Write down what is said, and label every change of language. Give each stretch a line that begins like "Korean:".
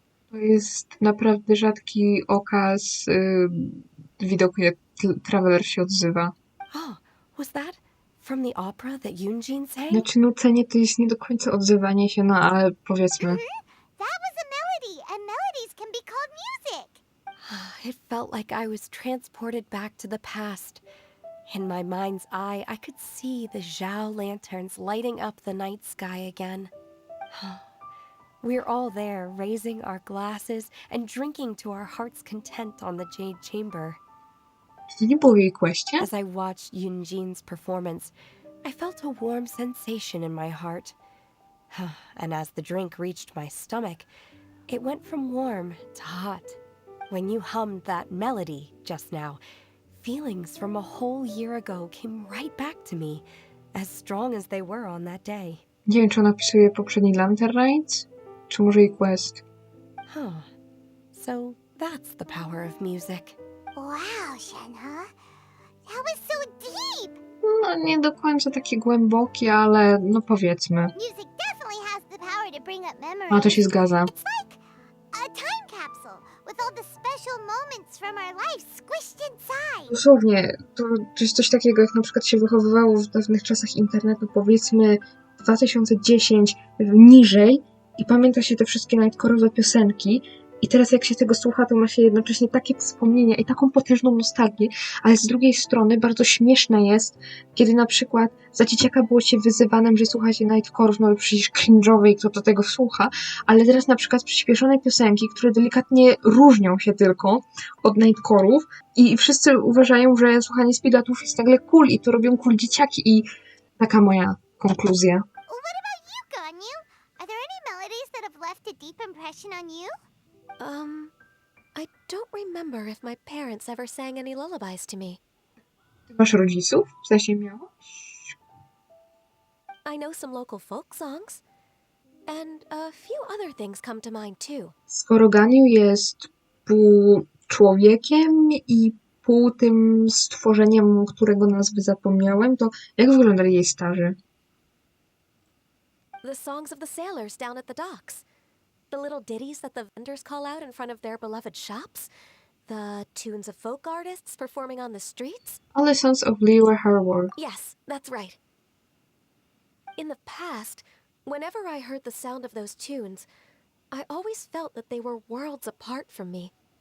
Polish: To jest naprawdę rzadki okaz widoku, jak Traveler się odzywa.
English: Oh, was that from the opera that Yunjin sang?
Polish: Znaczy, nucenie to jest nie do końca odzywanie się, no ale powiedzmy.
English: That was a melody, and melodies can be called music. It felt like I was transported back to the past. In my mind's eye, I could see the Zhao lanterns lighting up the night sky again. We're all there, raising our glasses and drinking to our heart's content on the Jade Chamber.
Polish: Czy to nie było w jej questie?
English: As I watched Yunjin's performance, I felt a warm sensation in my heart. And as the drink reached my stomach, it went from warm to hot. When you hummed that melody just now, feelings from a whole year ago came right back to me, as strong as they were on that day.
Polish: Nie wiem, czy ona opisuje poprzedni Lantern Rites, czy może jej quest.
English: So that's the power of music. Wow, Shenhe. That was so deep.
Polish: No, nie do końca takie głębokie, ale no powiedzmy.
English: Music definitely has the power to bring up memories.
Polish: No to się zgadza.
English: It's like a time capsule with all the special moments from our life squished inside.
Polish: Dosłownie, to jest coś takiego, jak na przykład się wychowywało w dawnych czasach internetu, powiedzmy 2010 niżej i pamięta się te wszystkie nightcore'owe piosenki i teraz jak się tego słucha, to ma się jednocześnie takie wspomnienia i taką potężną nostalgię, ale z drugiej strony bardzo śmieszne jest, kiedy na przykład za dzieciaka było się wyzywanym, że słucha się nightcore'ów, no przecież cringe'owe i kto do tego słucha, ale teraz na przykład przyspieszone piosenki, które delikatnie różnią się tylko od nightcore'ów i wszyscy uważają, że słuchanie speedlatów jest nagle cool i to robią cool dzieciaki i taka moja konkluzja.
English: What about you, Ganyu? Are there any melodies that have left a deep impression on you? I don't remember if my parents ever sang any lullabies to me.
Polish: Ty masz rodziców? W sensie miałaś?
English: I know some local folk songs, and a few other things come to mind too.
Polish: Skoro Ganiu jest pół człowiekiem i pół tym stworzeniem, którego nazwy zapomniałem, to jak wyglądali jej starzy?
English: The songs of the sailors down at the docks. The little ditties that the vendors call out in front of their beloved shops. The tunes of folk artists performing on the streets. All the Sons of Liyue Harbor. Yes, that's right. In the past, whenever I heard the sound of those tunes, I always felt that they were worlds apart from me.